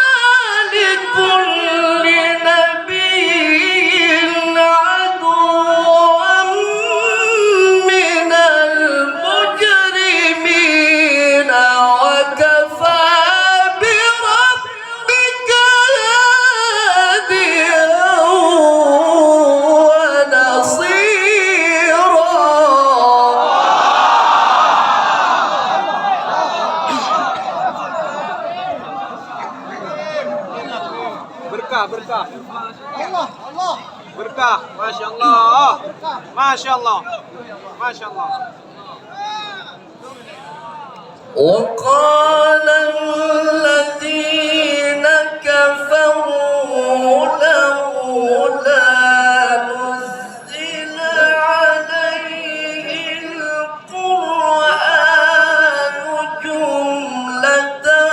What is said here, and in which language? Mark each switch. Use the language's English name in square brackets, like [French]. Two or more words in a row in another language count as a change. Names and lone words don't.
[Arabic] لكل نبي عدوا من المجرمين وكفى بربك هاديا ونصيرا. [Indonesian] Berkah. [Arabic] الله. بركة. ما شاء الله. ما شاء الله. ما شاء الله. وقال الذين كفروا لولا نزل عليه القرآن جملة